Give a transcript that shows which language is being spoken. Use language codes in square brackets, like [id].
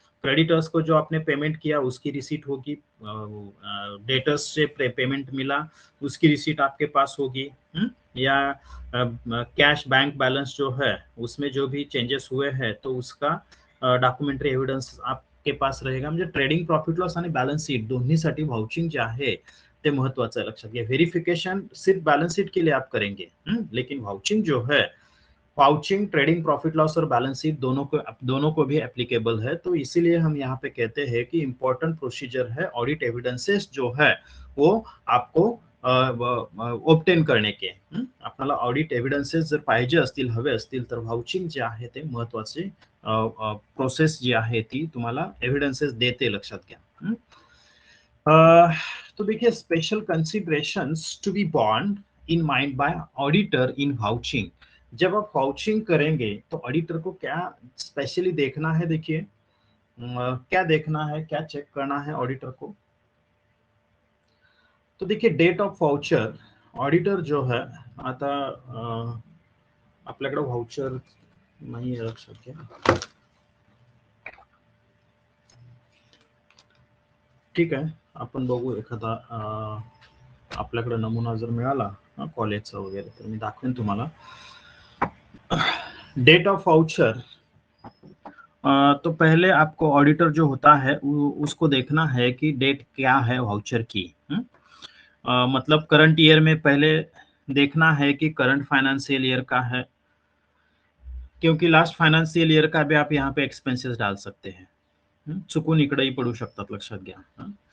[hi] Creditors को जो आपने पेमेंट किया उसकी रिसीट होगी, डेटर्स से पेमेंट मिला उसकी रिसीट आपके पास होगी, या कैश बैंक बैलेंस जो है उसमें जो भी चेंजेस हुए हैं तो उसका डॉक्युमेंटरी एव्हिडन्स आप के पास रहेगा। [mr] म्हणजे ट्रेडिंग प्रॉफिट लॉस आणि बॅलन्स शीट दोन्हीसाठी वाउचिंग जे आहे ते महत्वाचं आहे, लक्षात घ्या। [hi] वेरिफिकेशन सिर्फ बैलेंस शीट के लिए आप करेंगे, लेकिन वाउचिंग जो है, वाउचिंग ट्रेडिंग प्रॉफिट लॉस और बैलेंस शीट दोनों को भी एप्लीकेबल है। तो इसीलिए हम यहाँ पे कहते हैं कि इंपॉर्टेंट प्रोसीजर है ऑडिट एविडेंसेस जो है वो आपको ऑब्टेन करणे के। आपल्याला ऑडिट एव्हिडन्सेस जर पाहिजे असतील, हवे असतील, तर वाउचिंग जे आहे ते महत्वाचे प्रोसेस जी आहे ती तुम्हाला एव्हिडन्सेस देते, लक्षात घ्या। तो देखिए [en] Special considerations to be borne in mind by auditor in vouching. [hi] जब आप वाउचिंग करेंगे तो ऑडिटर को क्या स्पेशली देखना है, देखिए क्या देखना है, क्या चेक करना है ऑडिटर को। तो देखिए डेट ऑफ वाउचर, ऑडिटर जो है, [mr] आता आपल्याकडे वाउचर नाही आहे, लक्षात घ्या। ठीक आहे, आपण बघू एखादा आपल्याकडे नमुना जर मिळाला कॉलेजचा वगैरे तर मी दाखवेन तुम्हाला। [hi] डेट ऑफ वाउचर, तो पहले आपको ऑडिटर जो होता है उसको देखना है कि डेट क्या है वाउचर की। मतलब करंट ईयर में पहले देखना है कि करंट फाइनेंशियल ईयर का है, क्योंकि लास्ट फाइनेंशियल ईयर का भी आप यहाँ पे एक्सपेंसेस डाल सकते हैं, [mr] चुकून इकडेही पडू शकतात, लक्षात घ्या।